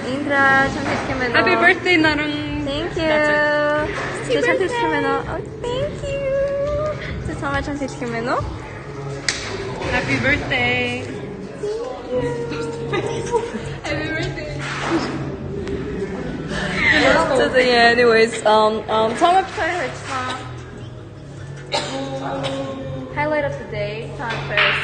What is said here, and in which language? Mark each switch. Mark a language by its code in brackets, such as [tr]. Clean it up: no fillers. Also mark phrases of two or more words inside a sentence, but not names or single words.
[mn] Индра чамд хэлэх юм байна уу? [en] Happy birthday наран. Thank you. [mn] Чи чамд хэлэх юм байна уу? [en] Oh, thank you. [mn] Чи чамд хэлэх юм байна уу? [en] Happy birthday. Happy birthday. So yeah, anyways, Tom Paris highlight of the day, Tom Paris.